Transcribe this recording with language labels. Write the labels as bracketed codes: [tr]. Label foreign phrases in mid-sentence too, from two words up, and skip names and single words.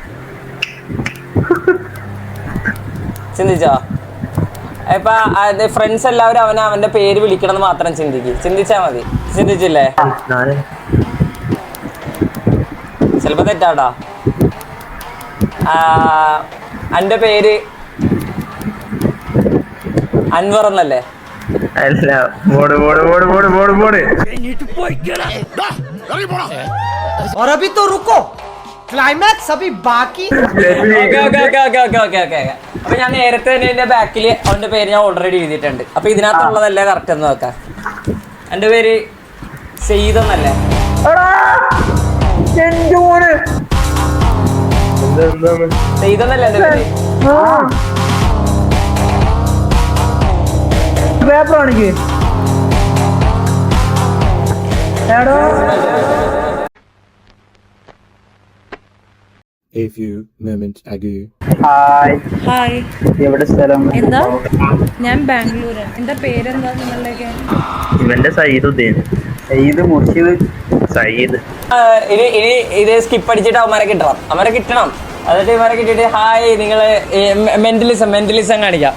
[ml] ഇപ്പൊ ഫ്രണ്ട്സ് എല്ലാവരും അവന്റെ പേര് വിളിക്കണം എന്ന് മാത്രം ചിന്തിച്ചാ മതി. ചിന്തിച്ചില്ലേ? ചിലപ്പോ തെറ്റാട്ടാ. എന്റെ പേര് അൻവർ എന്നല്ലേ? [hi] और अभी तो रुको, क्लाइमैक्स अभी बाकी. [ml] അപ്പൊ ഞാൻ നേരത്തെ തന്നെ എന്റെ ബാക്കിൽ അവന്റെ പേര് ഞാൻ ഓൾറെഡി എഴുതിയിട്ടുണ്ട്. അപ്പൊ ഇതിനകത്തുള്ളതല്ലേ കറക്റ്റ് എന്ന് നോക്കാം. എന്റെ പേര് സെയ്ദ് എന്നല്ലേ? സെയ്ദ് എന്നല്ലേ എന്റെ പേര്? പേപ്പറാണെങ്കിൽ [en] A few moments ago. [ml] ഹായ്. എവിടെ സ്ഥലം? എന്താ? ഞാൻ ബാംഗ്ലൂര്. എന്താ പേരെന്താ നിങ്ങളുടെയൊക്കെ? ഇവന്റെ സയ്യിദ് മുർഷിദ് സയ്യിദ്. ഇത് സ്കിപ്പ് അടിച്ചിട്ട് അവന്മാരെ കിട്ടണം. എന്നിട്ട് ഇവരെ കിട്ടിയിട്ട് ഹായ് നിങ്ങള് മെന്റലിസം കാണിക്കാം.